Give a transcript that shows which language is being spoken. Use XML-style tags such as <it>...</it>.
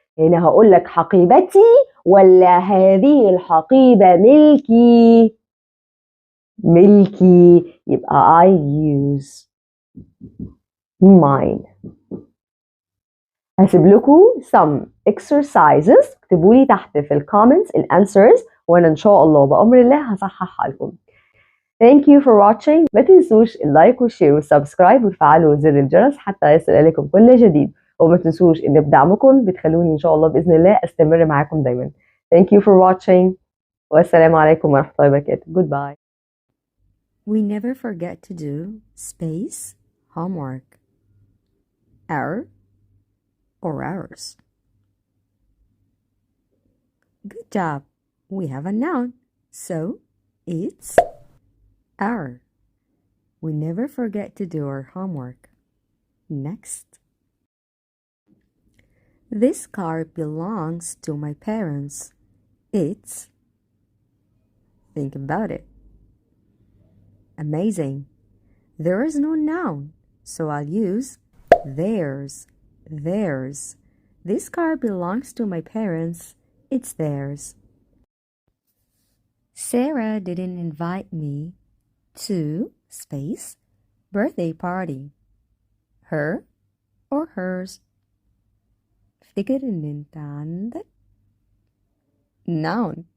<ar>هنا هقول لك حقيبتي ولا هذه الحقيبة ملكي؟ ملكي. يبقى</ar> <en>I use mine.</en> <ar>هسيب لكم</ar> <en>some exercises،</en> <ar>اكتبوا لي تحت في الكومنتس الانسرز وانا ان شاء الله بأمر الله هصححها لكم.</ar> <en>Thank you for watching.</en> <ar>ما تنسوش اللايك والشير والسبسكرايب وتفعلوا زر الجرس حتى يصل اليكم كل جديد، وما تنسوش ان بدعمكم بتخلوني ان شاء الله باذن الله استمر معاكم دايما.</ar> <en>Thank you for watching.</en> <ar>والسلام عليكم ورحمة الله وبركاته.</ar> <en>Goodbye. We never forget to do space homework. Our or ours. Good job. We have a noun, so it's our. We never forget to do our homework. Next. This car belongs to my parents. It's. Think about it. Amazing. There is no noun, so I'll use theirs. Theirs. This car belongs to my parents. It's theirs. Sarah didn't invite me to space birthday party. Her or hers.</en> <ar>افتكر ان انت عندك noun.</ar>